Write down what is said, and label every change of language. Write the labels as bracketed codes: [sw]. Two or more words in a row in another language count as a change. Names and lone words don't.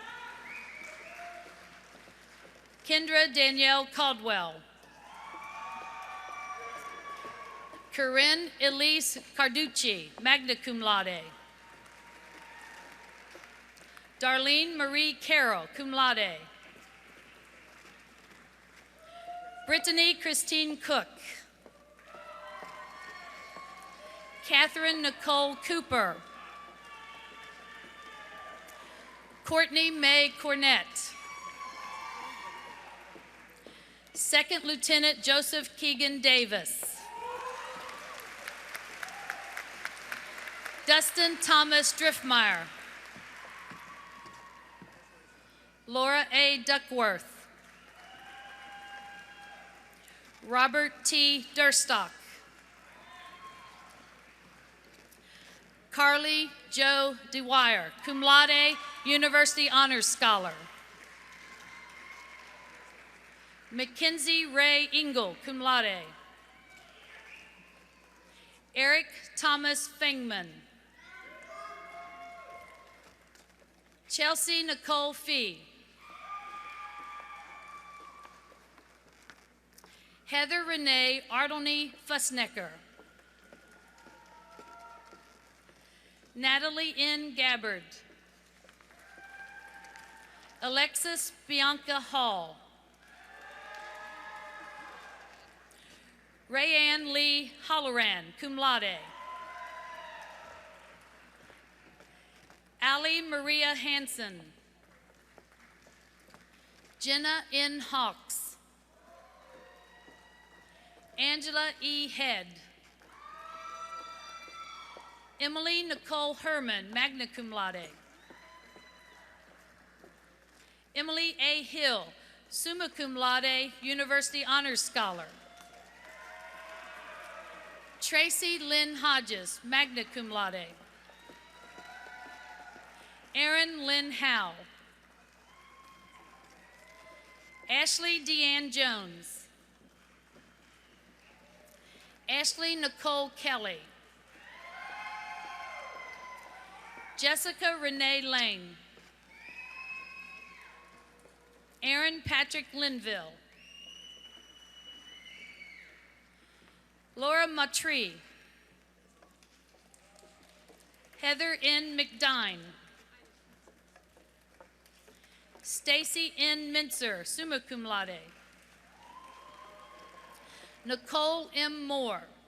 [en] Kendra Danielle Caldwell. Corinne Elise Carducci, [la] magna cum laude. [en] Darlene Marie Carroll, [la] cum laude. [en] Brittany Christine Cook. Catherine Nicole Cooper. Courtney May Cornett. Second Lieutenant Joseph Keegan Davis. Dustin Thomas Driftmeyer. Laura A. Duckworth. Robert T. Durstock. Carly Jo DeWire, [la] cum laude, [en] University Honors Scholar. Mackenzie Ray Engel, [la] cum laude. [en] Eric Thomas Fengman. Chelsea Nicole Fee. Heather Renee Ardelny Fussnecker. Natalie N. Gabbard. Alexis Bianca Hall. Rayanne Lee Holloran, [la] cum laude. [en] Allie Maria Hansen. Jenna N. Hawks. Angela E. Head. Emily Nicole Herman, [la] magna cum laude. [en] Emily A. Hill, [la] summa cum laude, [en] University Honors Scholar. Tracy Lynn Hodges, [la] magna cum laude. [en] Erin Lynn Howe. Ashley Deanne Jones. Ashley Nicole Kelly. Jessica Renee Lane. Aaron Patrick Linville. Laura Matrie. Heather N. McDine. Stacy N. Mincer, [la] summa cum laude. [en] Nicole M. Moore.